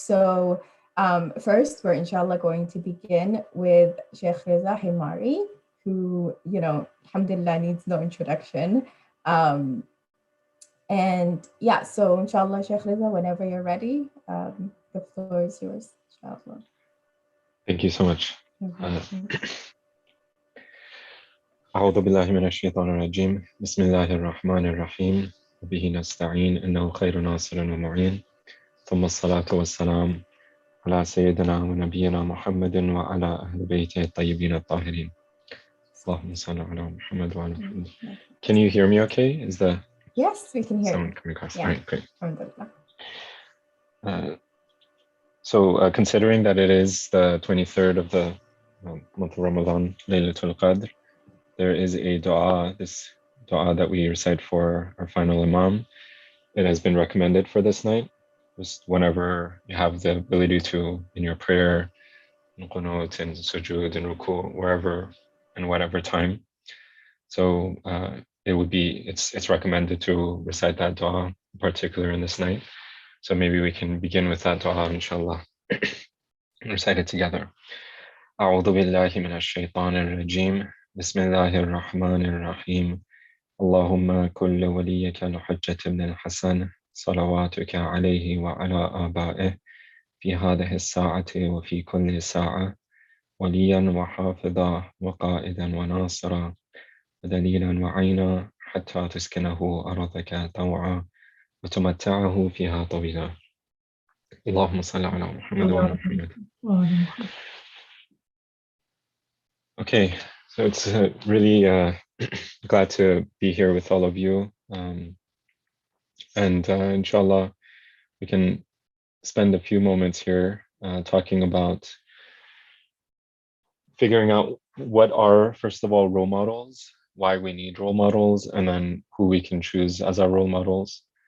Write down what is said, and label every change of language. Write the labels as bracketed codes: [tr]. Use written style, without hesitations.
[en] So first, we're inshallah going to begin with Shaykh Reza Himari, who, alhamdulillah, needs no introduction. And yeah, so inshallah, Shaykh Reza, whenever you're ready, the floor is yours, inshallah. Thank you so much. [ar] أعوذ بالله من الشيطان الرجيم بسم الله الرحمن الرحيم وبه نستعين إنه خير ناصر ومعين ثم الصلاة والسلام على سيدنا ونبينا محمد وعلى أهل بيته الطيبين الطاهرين اللهم صل على محمد وعلى محمد. [en] Can you hear me okay? Is the Yes, we can hear sound you. coming across? Yeah. All right, great. So considering that it is the 23rd of the month of Ramadan, Laylatul Qadr, there is a dua, this dua that we recite for our final Imam. It has been recommended for this night. Just whenever you have the ability to, in your prayer, in qunut, in sujood, in ruku, wherever and whatever time. So it's recommended to recite that dua, in particular in this night. So maybe we can begin with that dua, inshallah. Recite it together. [ar] أعوذ بالله من الشيطان الرجيم بسم الله الرحمن الرحيم اللهم كل وليك الحجة بن الحسن صلواتك عليه وعلى آبائه في هذه الساعة وفي كل ساعة وليا وحافظا وقائدا وناصرا ودليلا وعينا حتى تسكنه أرضك طوعا وتمتعه فيها طويلا اللهم صل على محمد وعلى محمد. [en] Okay, so it's really glad to be here with all of you, and inshallah we can spend a few moments here talking about figuring out what are, first of all, role models, why we need role models, and then who we can choose as our role models.